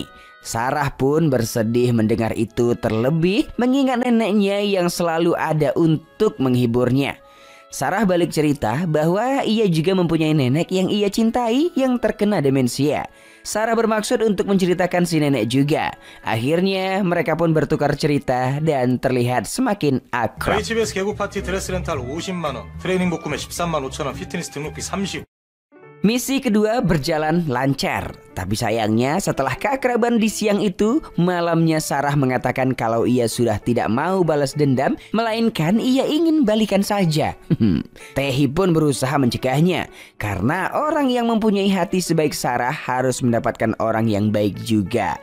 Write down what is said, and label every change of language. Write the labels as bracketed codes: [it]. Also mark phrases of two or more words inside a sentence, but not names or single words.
[id] Sarah pun bersedih mendengar itu, terlebih mengingat neneknya yang selalu ada untuk menghiburnya. Sarah balik cerita bahwa ia juga mempunyai nenek yang ia cintai yang terkena demensia. Sarah bermaksud untuk menceritakan si nenek juga. Akhirnya mereka pun bertukar cerita dan terlihat semakin akrab. [ko] 저희 집에서 개구 파티 드레스 렌탈 50만 원, 트레이닝 복금에 13만 5천 원, 피트니스 등록비 30. [id] Misi kedua berjalan lancar. Tapi sayangnya setelah keakraban di siang itu, malamnya Sarah mengatakan kalau ia sudah tidak mau balas dendam, melainkan ia ingin balikan saja. Taehi pun berusaha mencegahnya, karena orang yang mempunyai hati sebaik Sarah harus mendapatkan orang yang baik juga.